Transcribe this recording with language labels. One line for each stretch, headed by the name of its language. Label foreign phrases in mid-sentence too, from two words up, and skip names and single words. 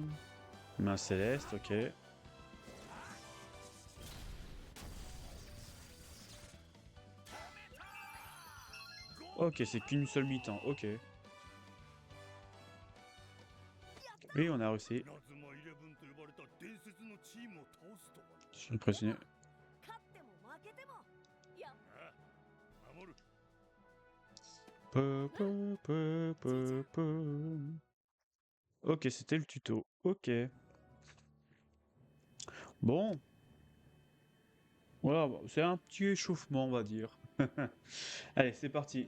French: Main céleste, ok. Ok, c'est qu'une seule mi-temps, ok. Oui, on a réussi.
Japanese: 稲妻イレブンと呼ばれた伝説のチームを倒すとは。
French: Je suis impressionné.
Japanese: 勝っても負けてもやっああ、守る。 Peu, peu, peu, peu, peu.
French: Ok, c'était le tuto. Ok. Bon. Voilà, bon, c'est un petit échauffement, on va dire. Allez, c'est parti.